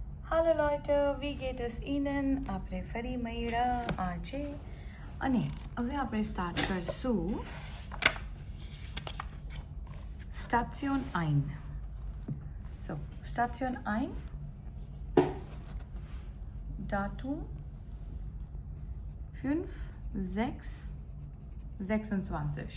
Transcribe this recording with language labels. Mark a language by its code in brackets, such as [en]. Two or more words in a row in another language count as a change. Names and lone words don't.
[de] હાલો Leute, wie geht es Ihnen? [gu] આપણે ફરી મળ્યા આજે અને હવે આપણે સ્ટાર્ટ કરશું Station 1. [de] So, Station 1, Datum 5/6/26.